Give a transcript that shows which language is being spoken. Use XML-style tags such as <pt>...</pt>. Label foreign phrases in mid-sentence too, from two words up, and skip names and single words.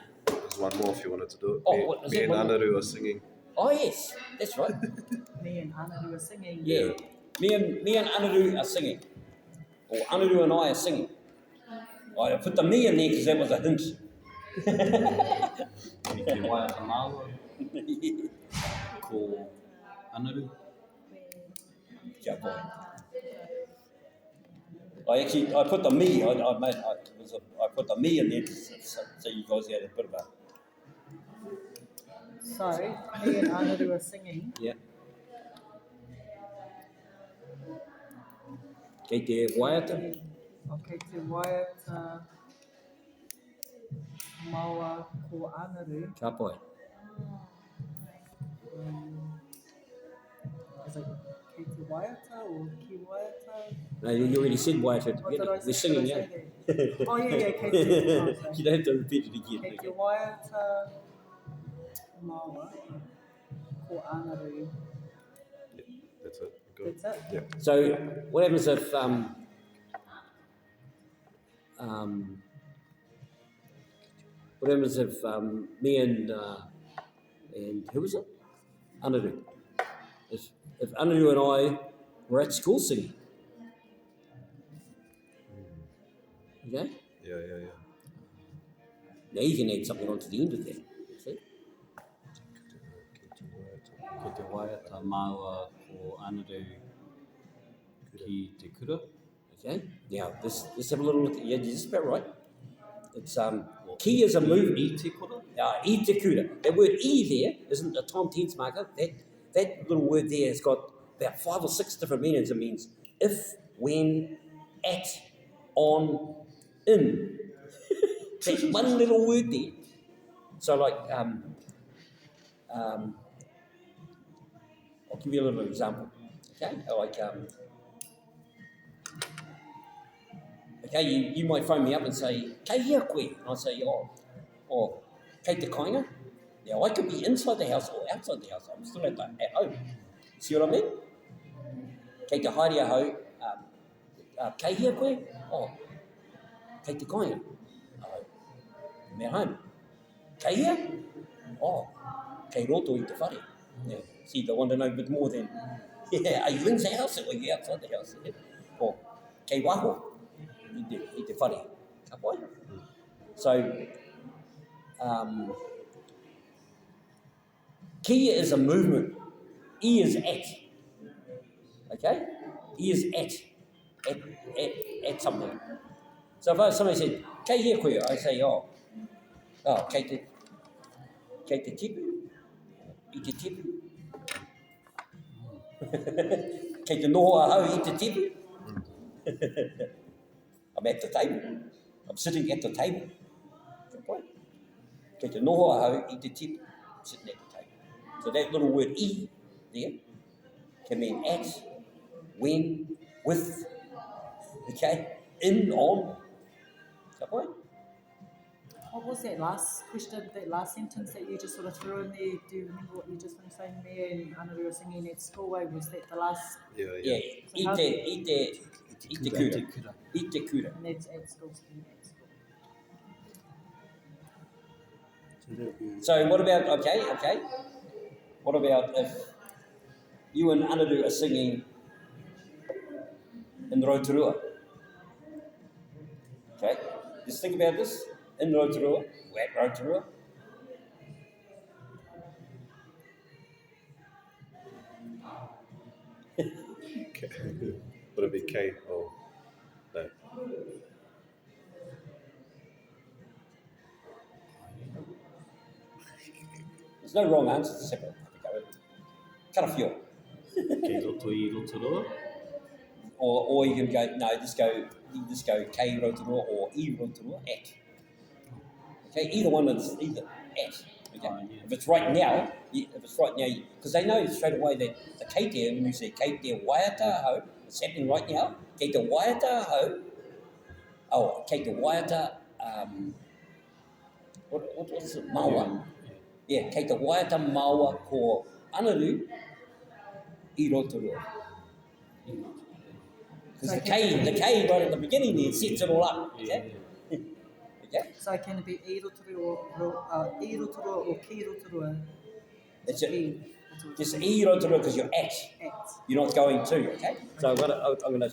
<en>There's one more if you wanted to do it. Oh, what is me it? and One more? Anaru are singing. Oh yes, that's right. Me and Anna who were singing. Yeah. Me and Anaru are singing. Or Anaru and I are singing. I put the me in there because that was a hint.</en> <mi>Ki te waiata māua, ko Anaru. Kia pai.</mi> <en>I put the me, I put the me in there so you guys had a bit of a, So, me and Anna who were singing. yeah.</en> <mi>Kei te waiata, Okay, te waiata maua ko Anaru. kia pai.</mi> <en>Is it</en> <mi>ki te waiata</mi> <en>or</en> <mi>ki waiata?</mi> <en>No, you already said waiata at the What did I beginning. say? We're singing, Did I yeah. say that? Oh, yeah,</en> <mi>ki te,</mi> <en>oh, sorry. You don't have to repeat it again.</en> <mi>Kei te</mi> <en>Okay.</en> <mi>waiata maua ko Anaru.</mi> <en>That's it. Good. That's it? Yeah. So what happens if me and who was it? Anaru. If Anaru and I were at school singing. Okay? Yeah. Now you can add something onto the end of that. See?</en> <mi>Ko te waiata māua ko Anaru ki te kura.</mi> <en>Okay? Now let's have a little look at, yeah, you're just about right. It's ki is a movement.</en> <mi>I te kura. I te kura.</mi> <en>That word I there isn't a time tense marker. That little word there has got about 5 or 6 different meanings. It means if, when, at, on, in. That one little word there. So like, I'll give you a little example. Okay, like, okay, you might phone me up and say,</en> <mi>kei hea koe.</mi> <en>And I'll say,</en> <mi>oh, kei te kainga.</mi> <en>Now, I could be inside the house or outside the house. I'm still at home. See what I mean?</en> <mi>Kei te haere hau, kei hea koe? Oh, kei te kainga.</mi> <en>I'm at home.</en> <mi>Kei hea? Oh, kei roto I te whare.</mi> <en>Yeah. See, they want to know a bit more than, yeah, are you in the house or are you outside the house? Yeah. Or,</en> <mi>kei waho? I te whare. Ka pai?</mi> <en>So, ki is a movement. I is at. Okay? I is at something. So if somebody said,</en> <mi>kei hea koe,</mi> <en>I say,</en> <mi>kei te tipu, i te tipu. Kei te noho a hau i te tipu.</mi> <en>I'm at the table. I'm sitting at the table. Good point.</en> <mi>Kei te noho a hau i te tipu.</mi> <en>Sitting at the table. So that little word I there can mean at, when, with, okay, in, on. Good point. What was that last question, that last sentence that you just sort of threw in there? Do you remember what you just finished saying there? And I know we were singing at school, was that the last? Yeah. Yeah, So how do</en> <mi>i te kura. I te kura.</mi> <en>And that's at school, speaking at school. So that'd be So what about, okay. What about if you and Anadu are singing in Rotorua? Okay, just think about this. In Rotorua, we're at Rotorua. Would it be K or no? There's no wrong answer to separate.</en> <mi>Karawhio. Kei roto I Rotorua.</mi> <en>Or you can go, no, you just go K Rotorua or I Rotorua at. Okay, either one is either at. Okay. If it's right now, because they know straight away that the</en> <mi>kei te,</mi> <en>when you say</en> <mi>kei te waiata hau,</mi> <en>it's happening right now. Kei te waiata hau, kei te waiata, what is it, maua? Yeah,</en> <mi>kei te waiata maua ko Anadu I Rotorua.</mi> <en>Because the K right at the beginning there sets it all up. Okay? Okay? So can it be I Rotorua or Ki Rotorua? That's it. I. That's all. Just I Rotorua because you're at. At. You're not going to, okay? So I'm gonna</en>